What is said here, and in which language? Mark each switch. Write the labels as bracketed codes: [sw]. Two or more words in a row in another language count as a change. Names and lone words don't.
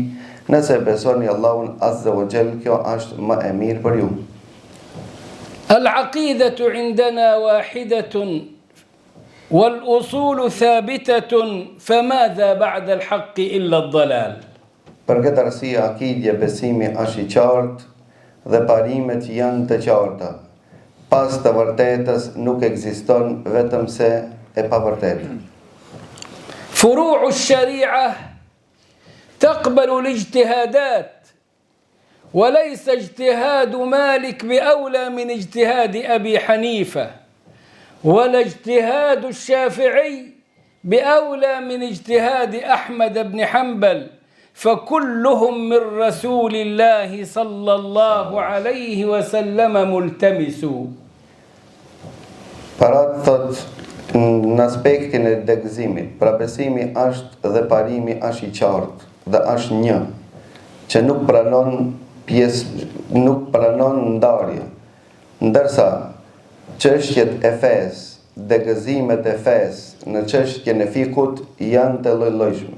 [sq] Nëse besoni Allahun [ar] عز وجل, [sq] kjo është më e mirë për ju. [ar] العقيدة عندنا واحدة والأصول ثابتة فماذا بعد الحق إلا الضلال. [sq] Për këtë arsye akidja, besimi është i qartë dhe parimet janë të qarta. Pas të vërtetës nuk ekziston vetëm se e pavërtetë. [ar] فروع الشريعة تقبل الاجتهادات، وليس اجتهاد مالك بأولى من اجتهاد أبي حنيفة، ولا اجتهاد الشافعي بأولى من اجتهاد أحمد بن حنبل، فكلهم من رسول الله صلى الله عليه وسلم ملتمس. [sq] Parat thot në aspektin e degëzimit, pra besimi është dhe parimi është i qartë dhe është një, që nuk pranon ndarje, ndërsa çështjet e fesë, degëzimet e fesë në çështjen e fikut janë të lloj-llojshme.